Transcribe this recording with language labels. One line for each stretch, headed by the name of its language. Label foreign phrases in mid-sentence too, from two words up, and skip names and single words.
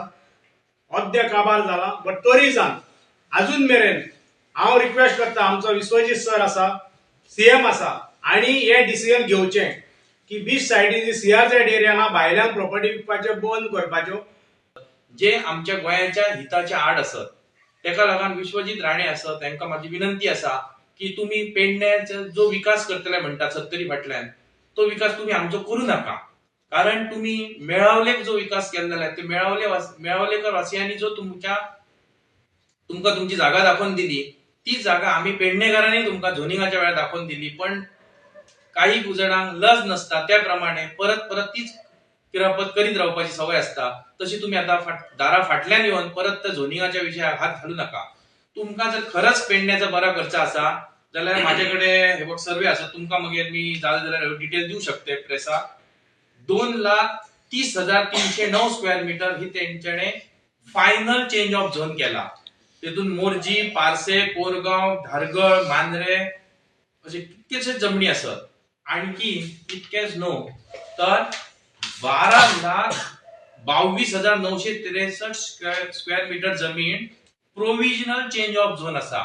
Konkani: अद्य काबार जाला बट तरी जावन अजून मेरेन हांव रिक्वेस्ट करता आमचो विश्वजीत सर आसा CM आसा आणि हे डिसिजन घेवचें की बीच सायडीन CRZ एरियाना भायल्यान प्रॉपर्टी विकपाच्यो बंद करपाच्यो जे आमच्या गोंयाच्या हिताच्या आड असत. तेका लागून विश्वजीत राणे असत तांकां माझी विनंती आसा की तुम्ही पेडण्याचो जो विकास करतले म्हणटा 70 फाटल्यान तो विकास तुम्ही आमचो करू नका.
Marathi: कारण तुम्ही मेळावलेक जो विकास केलेला आहे ते मेळावलेकर वासियांनी जो तुमका तुमची जागा दाखवून दिली, ती जागा आम्ही पेडणेकरांनी तुमका झोनिंगाच्या वेळा दाखवून दिली.
Konkani: पण काही जणांक लज नसता, त्याप्रमाणे परत परत तीच किरापत करीत राहण्याची सवय असता.
Marathi: तशी तुम्ही आता दारा फाटल्यान येऊन परत त्या झोनिंगाच्या विषयात हात घालू नका.
Konkani: तुमका जर खरंच पेडण्याचा बरा खर्च असा जाल्यार माझ्याकडे हे बघ सर्वे असा, तुमका मग मी जाल्यार डिटेल देऊ शकते प्रेसा.
Marathi: 2,30,309
English: square metre
Marathi: ही त्यांच्याने
English: final change of zone
Marathi: केला.
Konkani: तिथून मोरजी, पारसे, कोरगाव, धारगळ, मांद्रे असे कितकेशे जमनी असत. आणखी इतकेच न्हू तर 12,22,963
English: square metre
Konkani: जमीन
English: provisional change of zone
Konkani: असा.